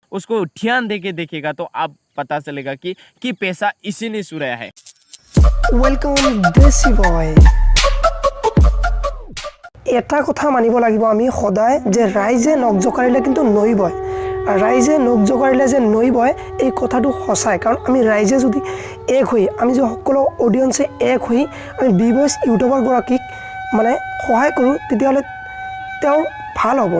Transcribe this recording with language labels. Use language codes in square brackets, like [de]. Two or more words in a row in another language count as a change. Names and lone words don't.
[hi] उसको ध्यान देके देखेगा तो आप पता चलेगा कि पैसा इसीलिए चुराया है। [en] welcome desi boy. [as] এটা কথা মানিব লাগিব আমি সদায় যে ৰাইজে নখ জোকাৰিলে কিন্তু নৈ বয়, ৰাইজে নখ জোকাৰিলে যে নৈ বয় এই কথাটো সঁচাই। কাৰণ আমি ৰাইজে যদি এক হৈ, আমি যদি সকলো অডিয়েন্সে এক হৈ আমি বি বইজ ইউটিউবাৰগৰাকীক মানে সহায় কৰোঁ তেতিয়াহ'লে তেওঁৰ ভাল হ'ব।